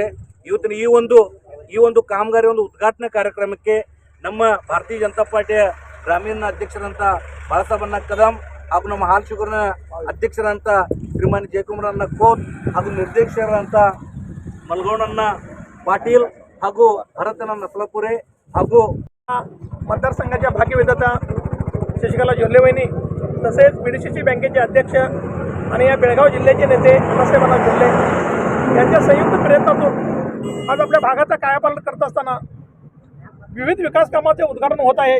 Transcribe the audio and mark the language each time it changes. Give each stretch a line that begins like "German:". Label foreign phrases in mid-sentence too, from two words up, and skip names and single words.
Kannada: ಇವತ್ತಿನ ಈ ಒಂದು ಕಾಮಗಾರಿ ಒಂದು ಉದ್ಘಾಟನಾ ಕಾರ್ಯಕ್ರಮಕ್ಕೆ ನಮ್ಮ ಭಾರತೀಯ ಜನತಾ ಪಾರ್ಟಿಯ ಗ್ರಾಮೀಣ ಅಧ್ಯಕ್ಷರಂತ ಬಾಳಾಸಾಹೇಬಣ್ಣ ಕದಂ ಹಾಗೂ ನಮ್ಮ ಹಾಲ್ ಶುಗರ್ನ ಅಧ್ಯಕ್ಷರಂತ ಶ್ರೀಮಾನ್ ಜಯಕುಮಾರಣ್ಣ ಖೋತ್ ಹಾಗೂ ನಿರ್ದೇಶಕರಂತ ಮಲ್ಗೌಡಣ್ಣ ಪಾಟೀಲ್ ಹಾಗೂ ಭರತನ ನಸಲಪುರೆ ಹಾಗೂ
Marathi: मतदारसंघाच्या भाग्यविधाता शशिकला जोल्ले वहिनी तसेच PDCC बँकेचे अध्यक्ष आणि या बेळगाव जिल्ह्याचे नेते अण्णासाहेब जोल्ले यांच्या संयुक्त प्रयत्नातून आज आपल्या भागाचा कायापालट करत असताना विविध विकास कामाचे उद्घाटन होत आहे.